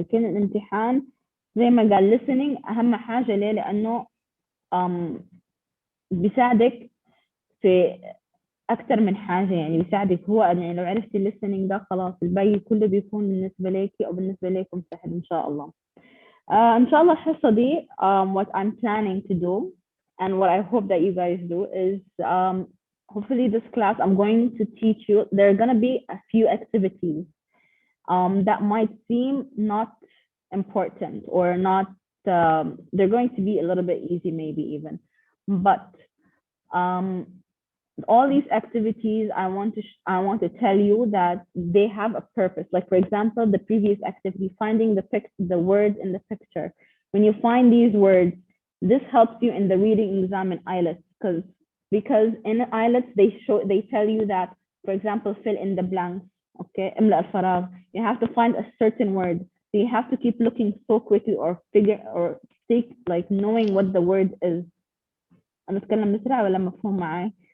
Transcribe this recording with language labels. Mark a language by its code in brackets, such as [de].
[ar] لكن الامتحان زي ما قال listening اهم حاجه ليه، لانه بيساعدك في اكثر من حاجه. يعني بيساعدك هو يعني لو عرفتي الليسننج ده خلاص الباقي كله بيكون بالنسبه ليكي او بالنسبه لكم سهل ان شاء الله. ان شاء الله الحصه دي [en] what I'm planning to do and what I hope that you guys do is hopefully this class I'm going to teach you, there are going to be a few activities that might seem not important or not they're going to be a little bit easy maybe even, but all these activities I want to tell you that they have a purpose. Like for example, the previous activity, finding the words in the picture. When you find these words, this helps you in the reading exam in IELTS, because in IELTS they tell you that, for example, fill in the blanks. [ar] Okay, املأ الفراغ. [en] You have to find a certain word, so you have to keep looking so quickly or take like knowing what the word is. [ar] أنا أتكلم بسرعة ولا مفهوم معي؟